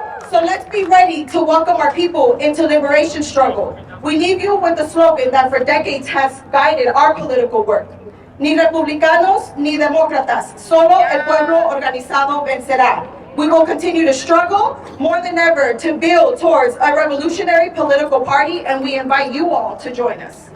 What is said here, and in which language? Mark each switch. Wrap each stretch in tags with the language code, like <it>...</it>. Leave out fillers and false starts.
<en>So let's be ready to welcome our people into liberation struggle. We leave you with the slogan that for decades has guided our political work.</en> <es>Ni republicanos ni demócratas, solo el pueblo organizado vencerá.</es> <en>We will continue to struggle more than ever to build towards a revolutionary political party, and we invite you all to join us.</en>